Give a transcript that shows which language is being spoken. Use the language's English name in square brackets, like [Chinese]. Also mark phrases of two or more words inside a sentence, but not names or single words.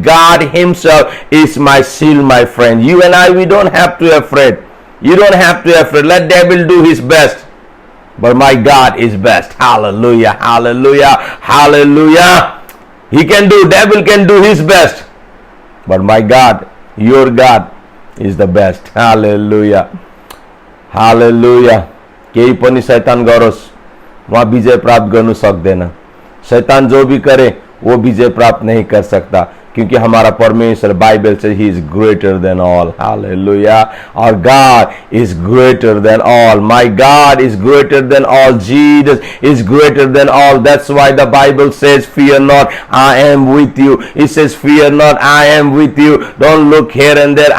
[English] God himself is my seal, my friend. You and I, we don't have to be afraid. You don't have to be afraid. Let devil do his best, but my God is best. Hallelujah. Hallelujah. Hallelujah. He can do, devil can do his best, but my God, your God is the best. Hallelujah. Hallelujah. [Nepali] केही पनि शैतान गरोस्, वहाँ विजय प्राप्त गर्नु सक्दैन. [Hindi] शैतान जो भी करे वो विजय प्राप्त नहीं कर सकता, क्योंकि हमारा परमेश्वर, बाइबल से [English] he is greater than all. Hallelujah. Our God is greater than all. My God is greater than all. Jesus is greater than all. That's why the Bible says, fear not, I am with you. It says, fear not, I am with you. Don't look here and there.